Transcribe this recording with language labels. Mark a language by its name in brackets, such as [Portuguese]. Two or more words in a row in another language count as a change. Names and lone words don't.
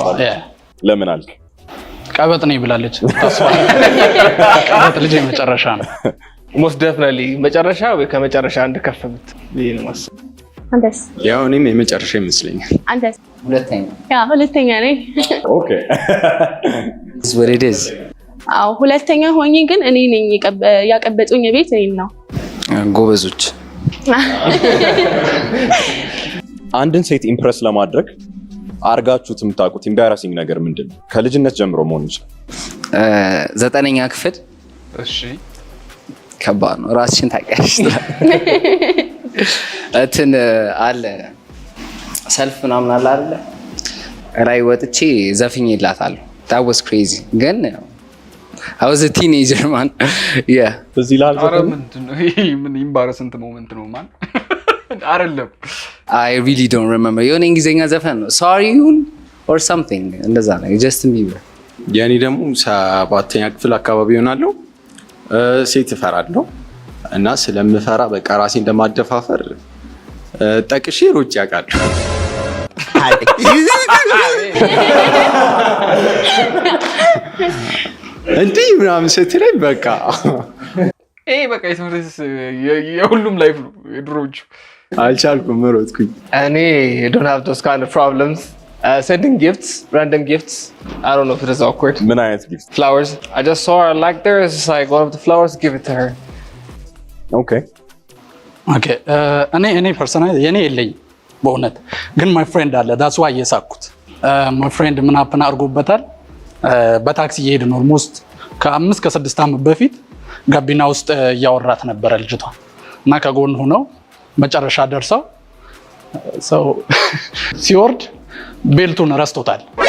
[Amharic] ለምን አልክ? ቀበጥ ነኝ ብላለች። ተስፋ ቀበጥ ልጅ የመጨረሻ ነው። [English] most definitely [Amharic] መጨረሻ ወይ ከመጨረሻ አንድ ከፍ ብት ይሄ ነው ማስ አንተስ? ያው እኔም የመጨረሻ ይመስለኛል። አንተስ? ሁለተኛ። ያው ሁለተኛ ነኝ። ኦኬ [English] is what it is። [Amharic] አዎ ሁለተኛ ሆኜ ግን እኔ ነኝ ያቀበጡኝ ቤት እኔ ነው። ጎበዞች። አንድን ሴት ኢምፕረስ ለማድረግ አርጋችሁት የምታውቁት ኢምባራሲንግ ነገር ምንድን ነው? ከልጅነት ጀምሮ መሆን ይችላል። 9ኛ ክፍል። እሺ ከባድ ነው። ራስሽን ታውቂያለሽ። እንትን አለ ሰልፍ ምናምን አለ አይደለ? ራይ ወጥቼ ዘፍኜላታለሁ። [English] that was crazy ግን I was a teenager man. yeah [Amharic] እዚህ ላይ ምንድነው ይሄ? ምን ኢምባራሲንግ ሞመንት ነው ማን? አይደለም [English] I really don't remember. [Amharic] የሆነ እንግሊዝኛ ዘፈን ነው [English] sorry or something [Amharic] እንደዛ ነው። ጀስቲን ቢበር። የኔ ደግሞ 7ኛ ክፍል አካባቢ ይሆናለሁ። ሴት እፈራለሁ እና ስለምፈራ በቃ ራሴ እንደማደፋፈር ጠቅሼ ሮጭ ያውቃለሁ። እንዲህ ምናምን ስትለኝ በቃ ይሄ በቃ የሁሉም ላይፍ ነው የድሮቹ። አልቻልኩም፣ ሮጥኩኝ። [English] እኔ don't have those kind of problems. Sending gifts, random gifts. I don't know if it is awkward. [Amharic] ምን አይነት ጊፍት? [English] Flowers. I just saw her like there. It's just like one of the flowers, give it to her. [Amharic] ኦኬ እኔ ፐርሰናል የኔ የለኝ በእውነት ግን [English] my friend [Amharic] አለ። [English] that's why [Amharic] የሳኩት [English] my friend [Amharic] ምን አፕን አድርጎበታል። በታክሲ እየሄድን ኦልሞስት ከ5 ከ6 ዓመት በፊት ጋቢና ውስጥ እያወራት ነበረ ልጅቷ እና ከጎን ሆነው መጨረሻ ደርሰው ሰው ሲወርድ ቤልቱን ረስቶታል።